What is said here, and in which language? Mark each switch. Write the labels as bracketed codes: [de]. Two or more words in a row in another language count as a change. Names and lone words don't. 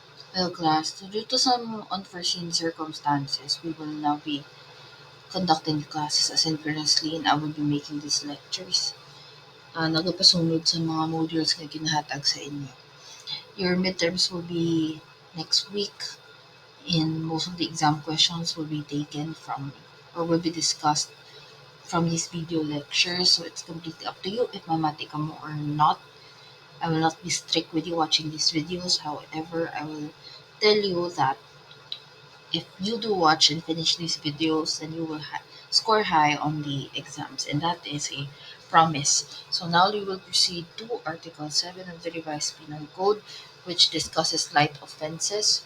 [en] Well, class, due to some unforeseen circumstances, we will now be conducting the classes asynchronously and I will be making these lectures. [hil] Nagapasunod sa mga modules na ginahatag sa inyo. [en] Your midterms will be next week and most of the exam questions will be taken from or will be discussed from these video lectures. So it's completely up to you if [hil] mamati ka mo [en] or not. I will not be strict with you watching these videos. However, I will tell you that if you do watch and finish these videos, then you will score high on the exams, and that is a promise. So now we will proceed to Article 7 of the Revised Penal Code, which discusses light offenses.